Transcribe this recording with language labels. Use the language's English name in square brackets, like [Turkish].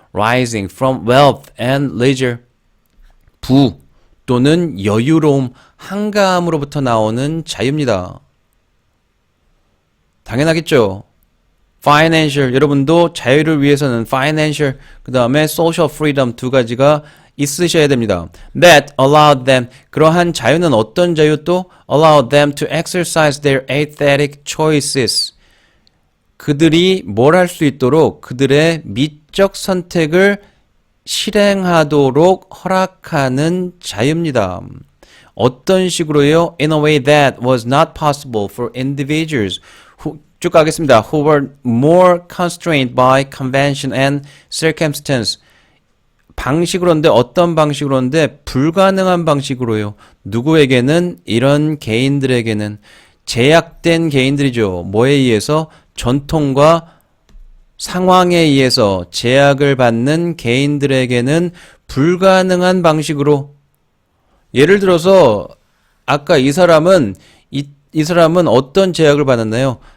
[English] rising from wealth and leisure [Korean] 부 또는 여유로움, 한가함으로부터 나오는 자유입니다. 당연하겠죠. financial, 여러분도 자유를 위해서는 financial, 그 다음에 social freedom 두 가지가 있으셔야 됩니다. [English] That allowed them, [Korean] 그러한 자유는 어떤 자유 또? [English] allowed them to exercise their aesthetic choices. [Korean] 그들이 뭘 할 수 있도록 그들의 미적 선택을 실행하도록 허락하는 자유입니다. 어떤 식으로요? [English] In a way that was not possible for individuals. [Korean] 쭉 가겠습니다. [English] Who were more constrained by convention and circumstance. [Korean] 방식으로인데 어떤 방식으로인데 불가능한 방식으로요. 누구에게는 이런 개인들에게는 제약된 개인들이죠. 뭐에 의해서? 전통과 상황에 의해서 제약을 받는 개인들에게는 불가능한 방식으로 예를 들어서 아까 이 사람은 어떤 제약을 받았나요?